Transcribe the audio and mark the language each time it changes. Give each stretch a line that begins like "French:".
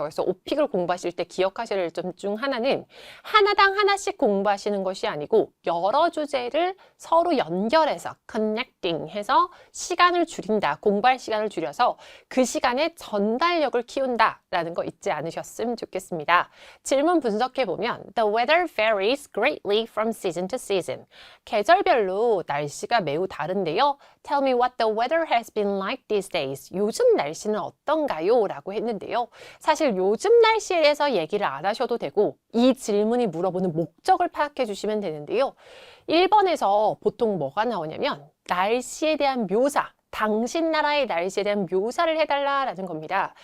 Korean: 그래서 오픽을 공부하실 때 기억하셔야 될 점 중 하나는 하나당 하나씩 공부하시는 것이 아니고 여러 주제를 서로 연결해서 connecting 해서 시간을 줄인다. 공부할 시간을 줄여서 그 시간에 전달력을 키운다 라는 거 잊지 않으셨으면 좋겠습니다. 질문 분석해 보면
English: The weather varies greatly from season to season.
Korean: 계절별로 날씨가 매우 다른데요.
English: Tell me what the weather has been like these days.
Korean: 요즘 날씨는 어떤가요? 라고 했는데요. 사실 요즘 날씨에 대해서 얘기를 안 하셔도 되고 이 질문이 물어보는 목적을 파악해 주시면 되는데요. 1번에서 보통 뭐가 나오냐면 날씨에 대한 묘사, 당신 나라의 날씨에 대한 묘사를 해달라라는 겁니다.